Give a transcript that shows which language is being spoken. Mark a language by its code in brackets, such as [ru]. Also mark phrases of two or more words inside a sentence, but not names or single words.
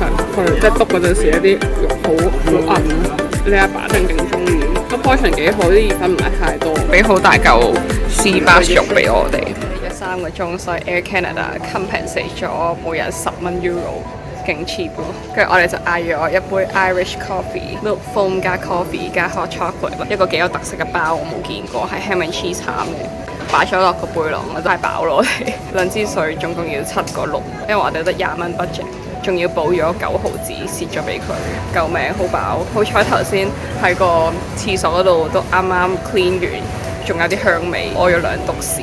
[yue] 佢即係篤嗰陣時，一啲肉好韌。你阿爸真係勁中意。個 portion 幾好，啲意粉唔係太多，俾好大嚿絲巴肉俾我哋。3個鐘，所以 Air Canada compensate 咗每人10€。勁 cheap 咯，跟住我哋就嗌咗一杯 [en] Irish coffee， milk foam [yue] 加 coffee 加 [en] hot chocolate， [yue] 一個幾有特色嘅包，我冇見過，係 [en] ham and cheese [yue] 餡嘅，擺咗落個背囊，我都係飽咯。我哋兩支水總共要7個6，因為我哋得20蚊 budget， 仲要補咗9毫子蝕咗俾佢，救命好飽。好彩頭先喺個廁所嗰度都啱啱 clean 完，仲有啲香味，屙咗2篤屎。